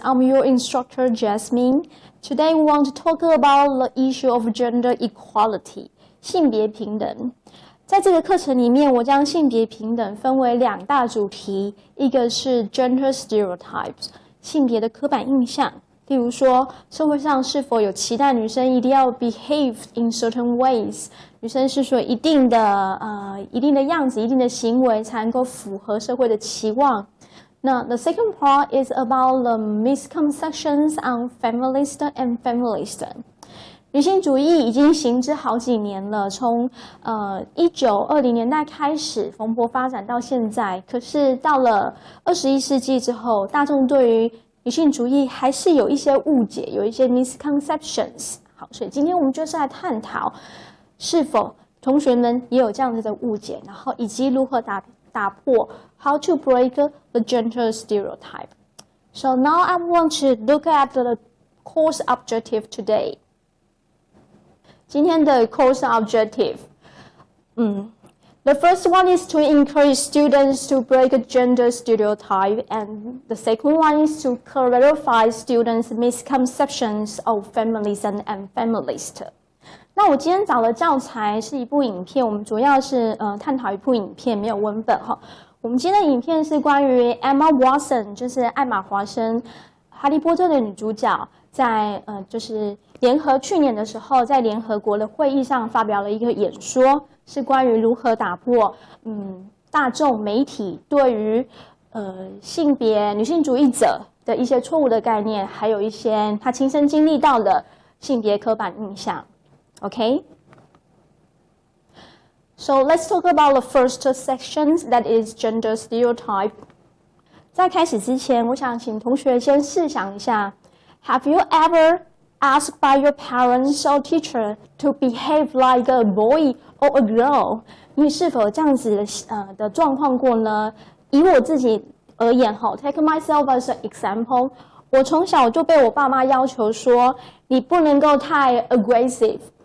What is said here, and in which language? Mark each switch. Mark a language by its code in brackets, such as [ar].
[en] I'm your instructor, Jasmine. Today, we want to talk about the issue of gender equality, [zh] 性别平等。在这个课程里面，我将性别平等分为两大主题，一个是 [en] gender stereotypes， [zh] 性别的刻板印象。例如说，社会上是否有期待女生一定要 [en] behave in certain ways， [zh] 女生是说一定的样子、一定的行为才能够符合社会的期望。 [en] 那 the second part is about the misconceptions on feminist and feminist。 [zh] 女性主义已经行之好几年了，从1920年代开始蓬勃发展到现在。可是到了21世纪之后，大众对于女性主义还是有一些误解，有一些 misconceptions。好，所以今天我们就是来探讨，是否同学们也有这样子的误解，然后以及如何打破 [en] how to break the gender stereotype. So now I want to look at the course objective today. [zh] 今天的 [en] course objective, the first one is to encourage students to break a gender stereotype, and the second one is to clarify students' misconceptions of feminism and feminist. [zh] 那我今天找的教材是一部影片，我们主要是探讨一部影片，没有文本哈。我们今天的影片是关于 Emma Waston， 就是艾玛华生，哈利波特的女主角，在就是去年的时候，在联合国的会议上发表了一个演说，是关于如何打破大众媒体对于性别女性主义者的一些错误的概念，还有一些她亲身经历到的性别刻板印象。 [en] Okay? So let's talk about the first section, that is gender stereotype. [zh] 在开始之前，我想请同学先试想一下 [en] ，Have you ever asked by your parents or teacher to behave like a boy or a girl? [zh] 你是否这样子的状况过呢？以我自己而言， [en] take myself as an example， [zh] 我从小就被我爸妈要求说，你不能够太 aggressive。